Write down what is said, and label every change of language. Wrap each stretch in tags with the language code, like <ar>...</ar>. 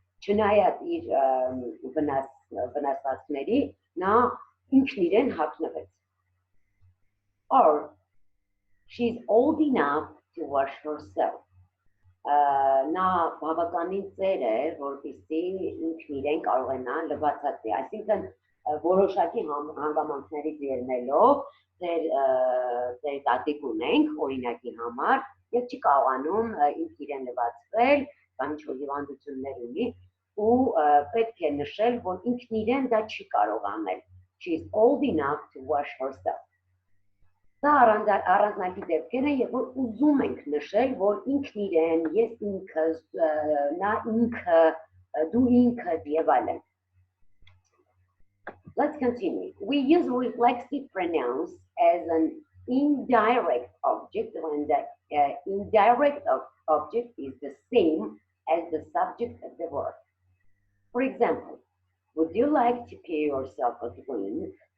<hy>Չնայած իր վնասվածքների, նա ինքն իրեն հագնվեց.</hy> <en>Or she's old enough to wash herself.</en> <hy>Նա բավականին ծեր է, որպեսզի ինքն իրեն կարողանա լվացածի, այսինքն որոշակի հանգամանքներից ելնելով ձեր տատիկ ունենք օրինակի համար եւ չի կարողանում ինքն իրեն լվացվել կամ ինչ-որ հիվանդություններ ունի ու պետք է նշել, որ ինքն իրեն դա չի կարող անել.</hy> <en>She's old enough to wash herself.</en> <hy>Դա առանձնակի դեպքեր են, երբ որ ուզում ենք նշել, որ ինքն իրեն, ես ինքս, նա ինքը, դու ինքդ եւ այլն.</hy> <en>Let's continue. We use reflexive pronouns as an indirect object when the indirect object is the same as the subject of the word. For example, would you like to pay yourself a drink?</en>